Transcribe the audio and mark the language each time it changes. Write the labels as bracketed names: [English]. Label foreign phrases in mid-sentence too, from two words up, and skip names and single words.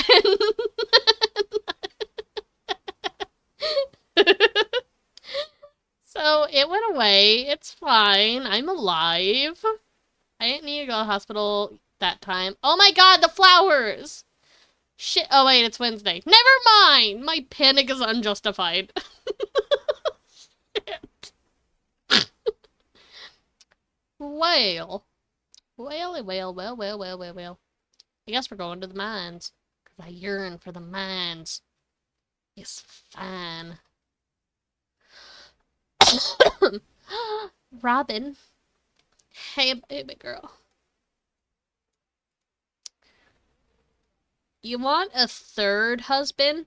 [English] So it went away. It's fine. I'm alive. I didn't need to go to the hospital that time. Oh my God, the flowers! Shit. Oh wait, it's Wednesday. Never mind! My panic is unjustified. Shit. Whale. Whale, whale, whale, whale, whale, whale, whale. I guess we're going to the mines. Because I yearn for the mines. It's fine. Robin. Hey, baby girl. You want a third husband?